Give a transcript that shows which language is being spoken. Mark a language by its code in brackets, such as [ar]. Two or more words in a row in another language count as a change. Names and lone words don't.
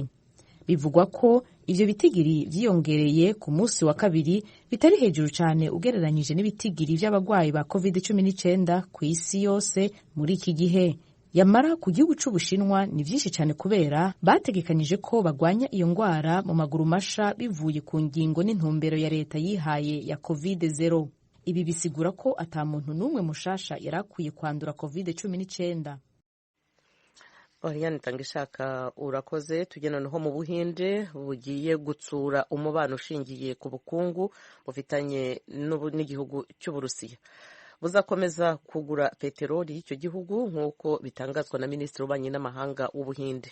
[rn] Bivugwa ko ivyo bitigiri vyiyongereye ku munsi wa kabiri bitari hejuru cyane ugereranyije n'ibitigiri vy'abagwayi ba COVID-19 ku isi yose muri iki gihe. Yamara ku gihugu c'Ubushinwa ni vyinshi cyane kubera bategekanyije ko bagwanya iyo ngwara mu maguru masha bivuye ku ngingo n'intumbero ya leta yihaye ya COVID-0. Ibi bisigura ko ata muntu n'umwe mushasha yarakwiye kwandura COVID-19. Oriane Itangishaka urakoze. [rw] Tugenda noneho mu Buhinde bugiye gutsura umubano ushingiye ku bukungu bufitanye n'igihugu cy'Uburusiya. Buzakomeza kugura peteroli y'icyo gihugu nk'uko bitangazwa na Minisitiri w'Ububanyi n'Amahanga w'Ubuhinde.